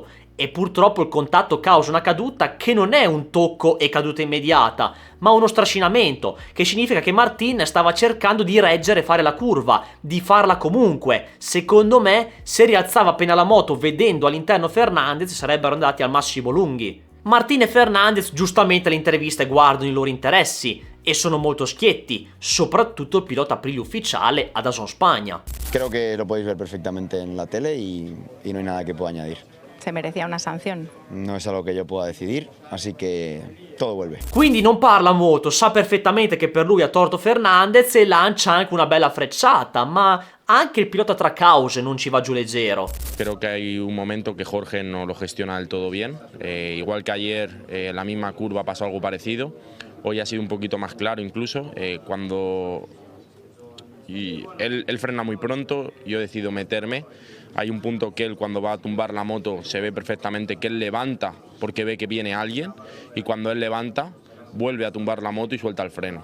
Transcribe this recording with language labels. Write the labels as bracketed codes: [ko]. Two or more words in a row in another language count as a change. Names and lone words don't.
[it] E purtroppo il contatto causa una caduta che non è un tocco e caduta immediata, ma uno strascinamento, che significa che Martin stava cercando di reggere e fare la curva, di farla comunque. Secondo me, se rialzava appena la moto vedendo all'interno Fernández, sarebbero andati al massimo lunghi. Martin e Fernández giustamente alle interviste guardano i loro interessi e sono molto schietti, soprattutto il pilota Aprilia ufficiale a DAZN Spagna. [es] Creo que lo podéis ver perfectamente en la tele y no hay nada que pueda añadir. Se merecía una sanción. No es algo que yo pueda decidir, así que todo vuelve. [it] Quindi non parla molto, sa perfettamente che per lui ha torto Fernández e lancia anche una bella frecciata, ma Anche il pilota tra cause non ci va giù leggero. [es] Creo que hay un momento que Jorge no lo gestiona del todo bien. Igual que ayer, en la misma curva pasó algo parecido. Hoy ha sido un poquito más claro incluso. Él frena muy pronto, yo decido meterme. Hay un punto que él, cuando va a tumbar la moto, se ve perfectamente que él levanta porque ve que viene alguien, y cuando él levanta vuelve a tumbar la moto y suelta el freno.